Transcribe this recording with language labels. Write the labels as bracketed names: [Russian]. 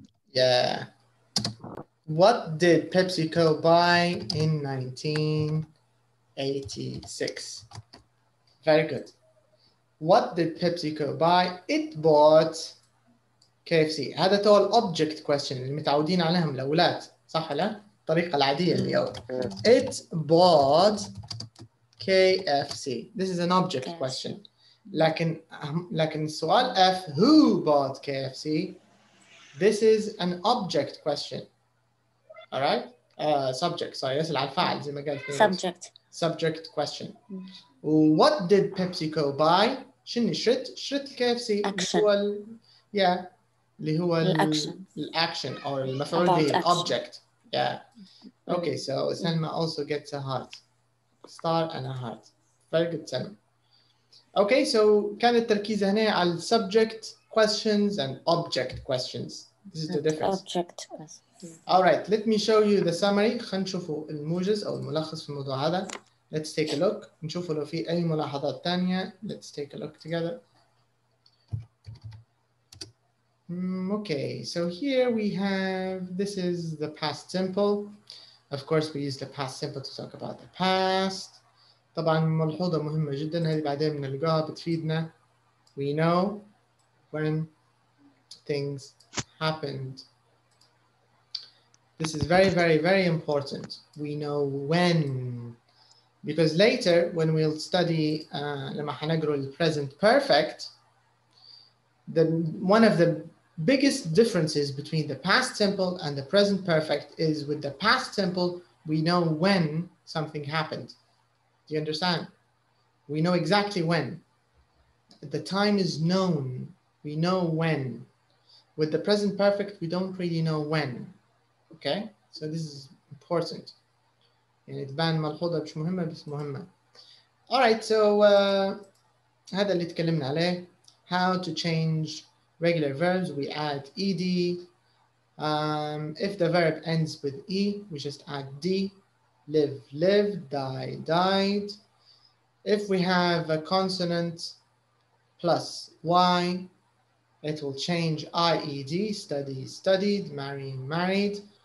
[English] Yeah. What did PepsiCo buy in 1986? Very good. What did PepsiCo buy? It bought KFC. [Arabic] هذا تو object question اللي متعودين عليهم الأولاد صح لا؟ الطريقة العادية اليوم. [English] It bought KFC. This is an object question. [Arabic] لكن السؤال F, [English] who bought KFC? This is an object question. All right? Subject, sorry, [Arabic] يسأل على الفاعل زي ما قلت. [English] Subject question. What did PepsiCo buy? [Arabic] شنو شرت الKFC. [English] Action. [Arabic] اللي هو الأكشن أو المفعول به object. [English] Yeah. Okay, so Selma also gets a heart. Star and a heart. Very good, Selma. Okay, so [Arabic] كان التركيز هنا على [English] subject questions and object questions. This is the difference. Object. All right, let me show you the summary. [Arabic] خلينا نشوفوا الموجز أو الملخص في الموضوع هذا. [English] Let's take a look. [Arabic] نشوفوا لو في أي ملاحظات تانية. [English] Let's take a look together. Okay, so here we have, this is the past simple. Of course, we use the past simple to talk about the past. [Arabic] طبعا ملحوظة مهمة جدا هذه بعدين بنلقاها بتفيدنا. [English] We know when things happened. This is very, very, very important. We know when. Because later, when we'll study [Arabic] لما حنقرأ [English] the present perfect, one of the biggest differences between the past simple and the present perfect is with the past simple, we know when something happened. Do you understand? We know exactly when. The time is known. We know when. With the present perfect, we don't really know when. Okay? So this is important. [Arabic] يعني تبان ملحوظة مش مهمة بس مهمة. [English] All right, so [Arabic] هذا اللي تكلمنا عليه. [English] How to change regular verbs, we add ed. If the verb ends with e, we just add d. Live, lived, die, died. If we have a consonant plus y, it will change ied, study, studied, marry, married.